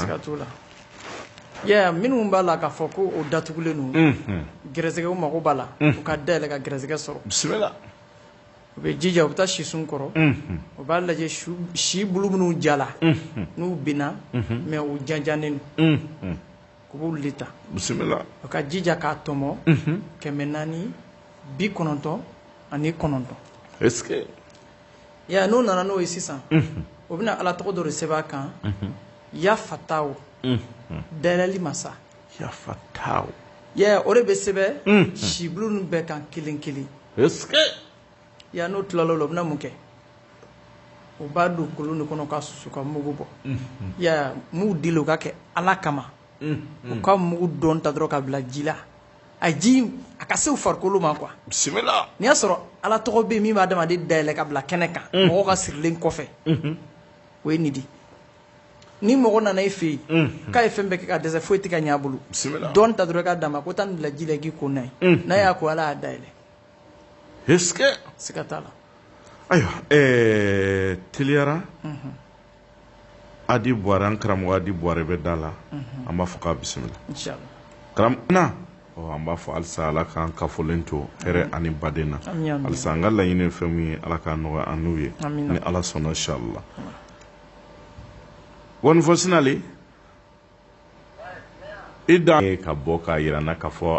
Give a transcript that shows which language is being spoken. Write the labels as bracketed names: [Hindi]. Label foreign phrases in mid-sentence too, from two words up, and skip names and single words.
[Bambara] siga t'o la minnu b'a la k'a fɔ ko o datugulen don gɛrɛsɛgɛw mago b'a la u ka dayɛlɛ ka gɛrɛsɛgɛ sɔrɔ bisimila u bɛ jija u bɛ taa sisun kɔrɔ u b'a lajɛ si bulu minnu jala n'u binna mɛ u janjannen don u b'olu de ta bisimila u ka jija k'a tɔmɔ 499 [French] est-ce que [Bambara] n'u nana n'o ye sisan o bɛna ala tɔgɔ dɔ de sɛbɛn a kan yafataw dayɛlɛli masa yafataw o de bɛ sɛbɛn si bulu ninnu bɛɛ kan kelen kelen [French] est-ce que [Bambara] n'o tilala o la o bɛna mun kɛ o b'a don kolon de kɔnɔ ka susu ka mugu bɔ m'u deli o ka kɛ ala kama u ka mugu dɔn ta dɔrɔn ka bila ji la a ji a ka se u farikolo ma quoi bisimila n'i y'a sɔrɔ ala tɔgɔ bɛ yen min b'a adamaden dayɛlɛ ka bila kɛnɛ kan mɔgɔw ka sirilen kɔfɛ o ye nin de ni mɔgɔ nana i fɛ yen k'a ye fɛn bɛɛ kɛ ka dɛsɛ foyi tɛ ka ɲɛ a bolo dɔɔni ta dɔrɔn i k'a d'a ma ko taa nin bila ji la i k'i ko n'a ye n'a y'a ko ala y'a dayɛlɛ [French] est-ce que [Bambara] siga t'a la ayiwa teliyara Adi Buware an karamɔgɔ Adi Buware bɛ da la an b'a fɔ k'a bisimila inchallah karamɔgɔ an b'a fɔ halisa ala k'an kafolen to hɛrɛ ani baden na halisa an ka laɲini ye fɛn min ye ala k'a nɔgɔya an n'u ye ni ala sɔnna inchallah wani fɔ sinali i da ka bɔ k'a yira n na k'a fɔ